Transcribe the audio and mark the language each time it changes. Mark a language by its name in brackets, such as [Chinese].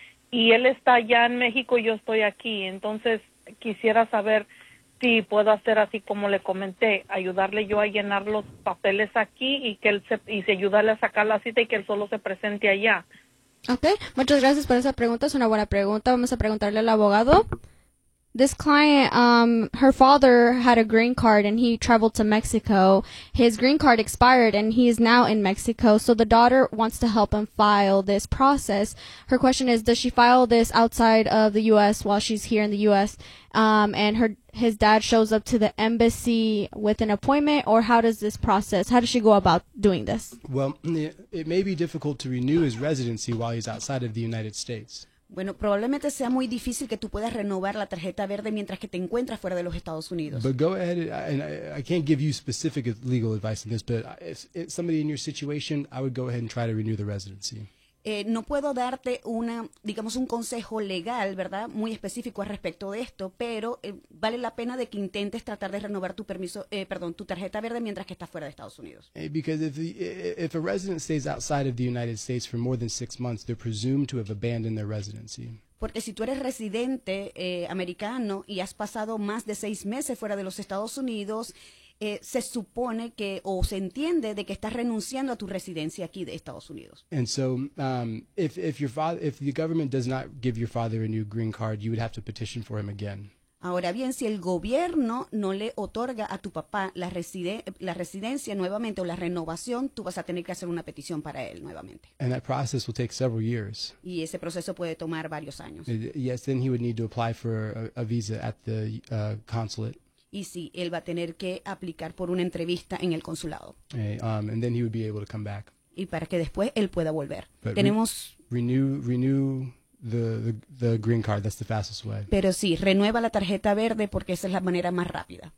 [Spanish] Y él está allá en México y yo estoy aquí. Entonces quisiera saber si puedo hacer así como le comenté, ayudarle yo a llenar los papeles aquí y que él se ayudarle a sacar la cita y que él solo se presente allá. Okay, muchas gracias por esa pregunta. Es una buena pregunta. Vamos a preguntarle al abogado. [English] This client, her father had a green card and he traveled to Mexico. His green card expired and he is now in Mexico. So the daughter wants to help him file this process. Her question is, does she file this outside of the U.S. while she's here in the U.S.? And his dad shows up to the embassy with an appointment, or how does this process, how does she go about doing this? Well, it may be difficult to renew his residency while he's outside of the United States. [Spanish] Bueno, probablemente sea muy difícil que tú puedas renovar la tarjeta verde mientras que te encuentras fuera de los Estados Unidos. [English] But go ahead, I can't give you specific legal advice in this, but if somebody in your situation, I would go ahead and try to renew the residency. [Spanish] No puedo darte una, digamos, un consejo legal, ¿verdad? Muy específico al respecto de esto, pero vale la pena de que intentes tratar de renovar tu permiso, tu tarjeta verde mientras que estás fuera de Estados Unidos. [English] Because if a resident stays outside of the United States for more than 6 months, they're presumed to have abandoned their residency. [Spanish] Porque si tú eres residente americano y has pasado más de 6 meses fuera de los Estados Unidos, se supone que, o se entiende de que estás renunciando a tu residencia aquí de Estados Unidos. [English] And so, if the government does not give your father a new green card, you would have to petition for him again. [Spanish] Ahora bien, si el gobierno no le otorga a tu papá la residencia nuevamente o la renovación, tú vas a tener que hacer una petición para él nuevamente. [English] And that process will take several years. [Spanish] Y ese proceso puede tomar varios años. [English] Yes, then he would need to apply for a visa at the consulate. [Spanish] Y sí, él va a tener que aplicar por una entrevista en el consulado. [English] And then he would be able to come back. [Spanish] Y para que después él pueda volver. [English] But [Spanish] tenemos [English] renew the green card. That's the fastest way. [Spanish] Pero sí, renueva la tarjeta verde porque esa es la manera más rápida.